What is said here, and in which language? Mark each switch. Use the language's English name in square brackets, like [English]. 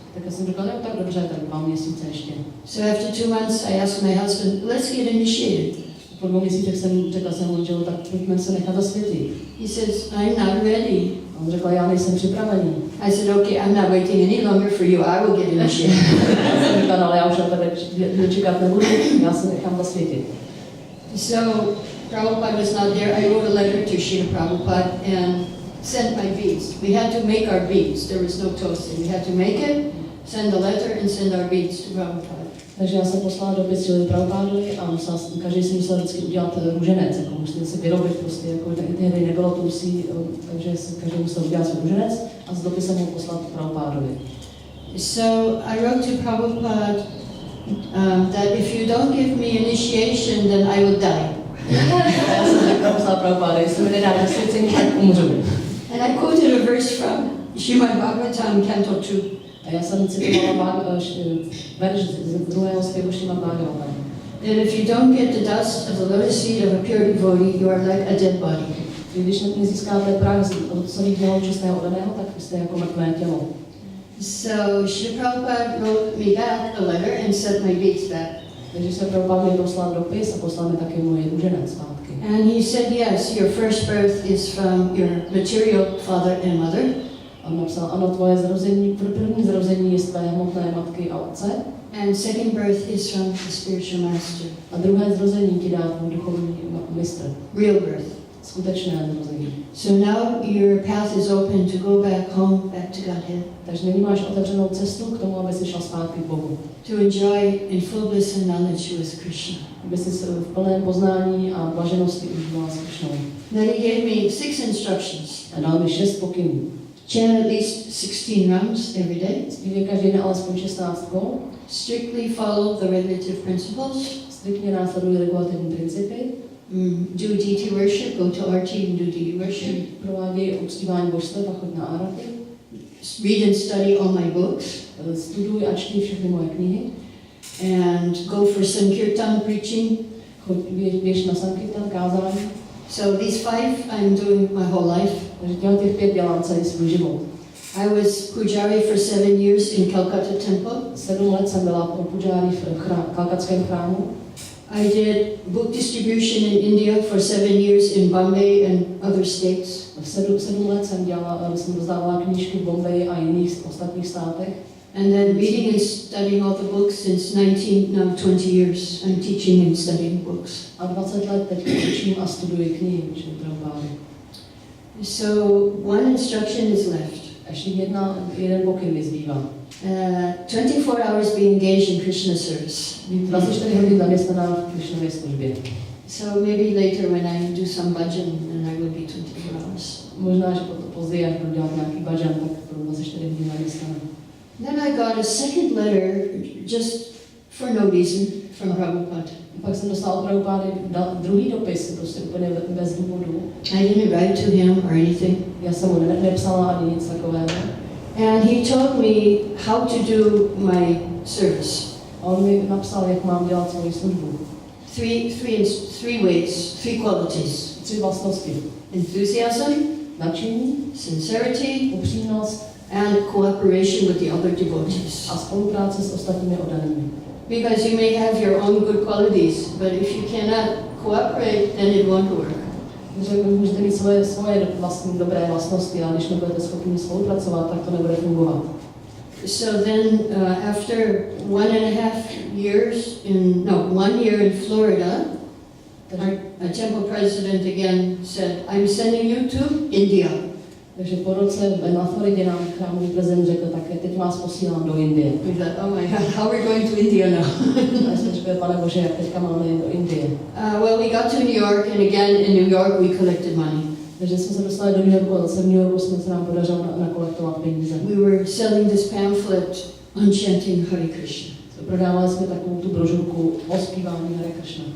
[Czech] Tak já jsem řekla, no tak dobře, tak 2 měsíce ještě. [English] So after 2 months, I asked my husband, let's get initiated. [Czech] Po 2 měsících jsem řekla svému manželu, tak pojďme se nechat osvětit. [English] He says, I'm not ready. [Czech] A on řekl, já nejsem připravený. [English] I said, okay, I'm not waiting any longer for you. I will get initiated. [Czech] Já jsem řekla, ale já už na tebe čekat nebudu, já se nechám zasvětit. [English] So Prabhupada was not there. I wrote a letter to Srila Prabhupada and sent my beads. We had to make our beads. There was no toasting. We had to make it, send a letter, and send our beads to Prabhupada. [Czech] Takže já jsem poslala dopis Srilu Prabhupádovi a každý si musel vždycky udělat růženec, jako musel si vyrobit prostě, jako tehdy nebylo trusí, takže každý musel udělat svůj růženec a s dopisem ho poslat Prabhupádovi. [English] So I wrote to Prabhupada that if you don't give me initiation, then I will die. [Czech] Já jsem řekla poslala Prabhupádovi, jestli mi nedá zasvěcení, tak umřu. [English] And I quoted a verse from Srimad Bhagavatam, Canto 2. [Czech] A já jsem citovala verš z 2. zpěvu Srimad Bhagavatam. [English] That if you don't get the dust of the lotus feet of a pure devotee, you are like a dead body. [Czech] Když nezískáte prach od celých nohou čistého oddaného, tak jste jako mrtvé tělo. [English] So Srila Prabhupada wrote me back a letter and sent my beads back. [Czech] Takže se Prabhupada mi poslal dopis a poslal mi taky můj růženec zpátky. [English] And he said, yes, your first birth is from your material father and mother. [Czech] A napsal, ano, tvoje zrození, první zrození je z tvé hmotné matky a otce. [English] And second birth is from the spiritual master. [Czech] A druhé zrození ti dá tvůj duchovní mistr. [English] Real birth. [Czech] Skutečné zrození. [English] So now your path is open to go back home, back to Godhead. [Czech] Takže nyní máš otevřenou cestu k tomu, aby si šla zpátky k Bohu. [English] To enjoy in full bliss and knowledge with Krishna. [Czech] Aby si v plném poznání a blaženosti užívala s Krishnou. [English] Then he gave me 6 instructions. [Czech] A dal mi 6 pokynů. [English] Chant at least 16 rounds every day. [Czech] Zpívej každý den alespoň 16 kol. [English] Strictly follow the regulative principles. [Czech] Striktně následují regulativní principy. [English] Do deity worship, go to RT and do deity worship. [Czech] Provádějí uctívání božstev a choď na áraty. [English] Read and study all my books. [Czech] Studuj a čti všechny moje knihy. [English] And go for sankirtan preaching. [Czech] Běž na sankirtan, kázání. [English] So these 5 I'm doing my whole life. [Czech] Takže těch 5 dělám celý svůj život. [English] I was pujari for 7 years in Calcutta temple. [Czech] 7 let jsem byla pujari v kalkatském chrámu. [English] I did book distribution in India for 7 years in Bombay and other states. [Czech] 7 let jsem rozdávala knížky v Bombayi a jiných ostatních státech. [English] And then reading and studying all the books since 20 years. I'm teaching and studying books. [Czech] A 20 let teď učím a studuji knihy, učím Prabhupády. [English] So one instruction is left. [Czech] Ještě jeden pokyn mi zbývá. [English] 24 hours be engaged in Krishna service. [Czech] Být 24 hodin zaměstnaná v Krishnově službě. [English] So maybe later when I do some bhajan, then I will be 24 hours. [Czech] Možná, že později, až budu dělat nějaký bhajan, tak budu 24 hodin zaměstnaná. [English] Then I got a second letter just for no reason from Prabhupada. [Czech] Pak jsem dostala od Prabhupády druhý dopis, prostě úplně bez důvodu. [English] I didn't write to him or anything. [Czech] Já jsem mu nepsala ani nic takového. [English] And he told me how to do my service. [Czech] A on mi napsal, jak mám dělat svoji službu. [English] Three ways, three qualities. [Czech] 3 vlastnosti. [English] Enthusiasm, [Czech] Nadšení, [English] sincerity, [Czech] upřímnost [English] and cooperation with the other devotees. [Czech] a spolupráce s ostatními oddanými. [English] Because you may have your own good qualities, but if you cannot cooperate, then it won't work. [Czech] Takže vy můžete mít svoje vlastní dobré vlastnosti, ale když nebudete schopni spolupracovat, tak to nebude fungovat. [English] So then, after 1.5 years one year in Florida, our temple president again said, "I'm sending you to India." [Czech] Takže po roce na Floridě nám chrámový prezident řekl, tak teď vás posílám do Indie. [English] We thought, oh my God, how are we going to India now? [Czech] A jsme řekli, pane Bože, jak teďka máme jít do Indie. [English] Well, we got to New York, and again in New York we collected money. [Czech] Takže jsme se dostali do New Yorku a zase v New Yorku se nám podařilo nakolektovat peníze. [English] We were selling this pamphlet on chanting Hare Krishna. [Czech] Prodávali jsme takovou tu brožurku o zpívání Hare Krishna.